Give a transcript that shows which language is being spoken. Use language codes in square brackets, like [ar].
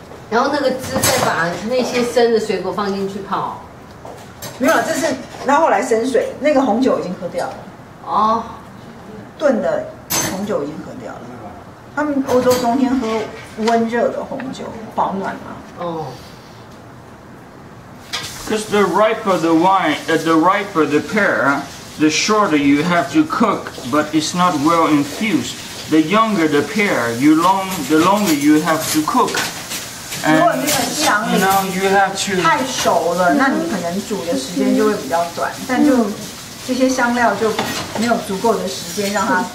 [zh] 然后那个汁再把那些生的水果放进去泡。没有，这是他后来生水，那个红酒已经喝掉了。哦，炖的红酒已经喝掉了。他们欧洲冬天喝温热的红酒，保暖嘛。哦。 [en] Because the riper the wine, the riper the pear, the shorter you have to cook, but it's not well infused. The younger the pear, the longer you have to cook. [zh] 如果那个西洋梨 [en] you have to [zh] 太熟了，那你可能煮的时间就会比较短，但就这些香料就没有足够的时间让它